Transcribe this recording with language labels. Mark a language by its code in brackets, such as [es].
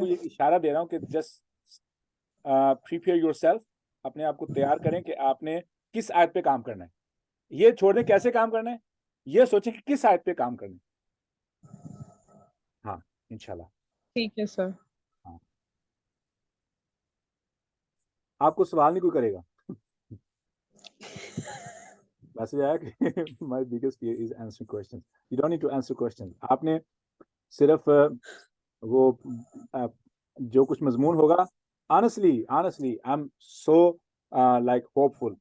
[ur] کو یہ اشارہ دے رہا ہوں کہ [en] just prepare yourself, [ur] اپنے آپ کو تیار کریں کہ آپ نے کس آیت پہ کام کرنا ہے. یہ چھوڑ دیں کیسے کام کرنا ہے, یہ سوچیں کہ کس آیت پہ کام کرنا ہے. ہاں انشاءاللہ. ٹھیک ہے سر. ہاں, آپ کو سوال نہیں کوئی کرے گا. ویسے آیا کہ [en] my biggest fear is answering questions. You don't need to answer questions. [ur] آپ نے صرف وہ جو کچھ مضمون ہوگا, [en] honestly I'm so like hopeful.